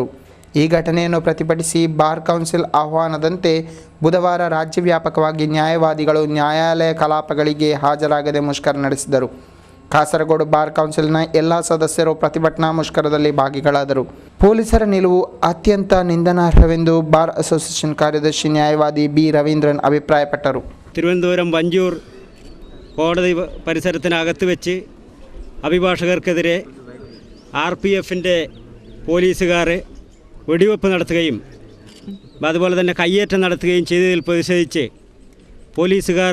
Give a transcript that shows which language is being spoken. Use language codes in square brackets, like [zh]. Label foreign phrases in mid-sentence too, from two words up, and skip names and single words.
[kn] ಈ ಘಟನೆಯನ್ನು ಪ್ರತಿಭಟಿಸಿ ಬಾರ್ ಕೌನ್ಸಿಲ್ ಆಹ್ವಾನದಂತೆ ಬುಧವಾರ ರಾಜ್ಯವ್ಯಾಪಕವಾಗಿ ನ್ಯಾಯವಾದಿಗಳು ನ್ಯಾಯಾಲಯ ಕಲಾಪಗಳಿಗೆ ಹಾಜರಾಗದೆ ಮುಷ್ಕರ ನಡೆಸಿದರು. ಕಾಸರಗೋಡು ಬಾರ್ ಕೌನ್ಸಿಲ್ನ ಎಲ್ಲ ಸದಸ್ಯರು ಪ್ರತಿಭಟನಾ ಮುಷ್ಕರದಲ್ಲಿ ಭಾಗಿಗಳಾದರು. ಪೊಲೀಸರ ನಿಲುವು ಅತ್ಯಂತ ನಿಂದನಾರ್ಹವೆಂದು ಬಾರ್ ಅಸೋಸಿಯೇಷನ್ ಕಾರ್ಯದರ್ಶಿ ನ್ಯಾಯವಾದಿ B. [ml] രവീന്ദ്രൻ അഭിപ്രായപ്പെട്ടു. തിരുവനന്തപുരം വഞ്ചൂർ കോടതി പരിസരത്തിനകത്ത് വെച്ച് അഭിഭാഷകർക്കെതിരെ RPFൻ്റെ പോലീസുകാർ വെടിവെപ്പ് നടത്തുകയും അതുപോലെ തന്നെ കയ്യേറ്റം നടത്തുകയും ചെയ്തതിൽ പ്രതിഷേധിച്ച് പോലീസുകാർ